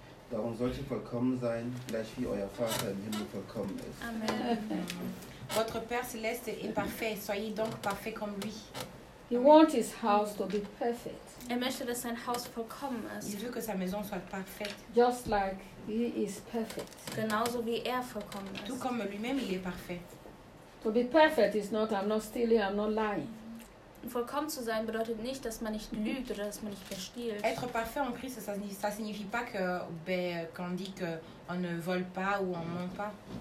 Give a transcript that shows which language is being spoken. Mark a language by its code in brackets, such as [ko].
[de] Darum sollte vollkommen sein, gleich wie euer Vater im Himmel vollkommen ist. Amen. [fr] Votre Père céleste est parfait, soyez donc parfait comme lui. [en] He wants his house to be perfect. [de] Er möchte, dass sein Haus vollkommen ist. [fr] Il veut que sa maison soit parfaite. [en] Just like he is perfect. [de] Genauso wie er vollkommen ist. [fr] Tout comme lui-même, il est parfait. [en] To be perfect is not I'm not stealing, I'm not lying. [de] Vollkommen zu sein bedeutet nicht, dass man nicht lügt oder dass man nicht verstiehlt. [fr] Être parfait en Christ, ça signifie pas que qu'on dit que on ne vole pas ou on ment pas.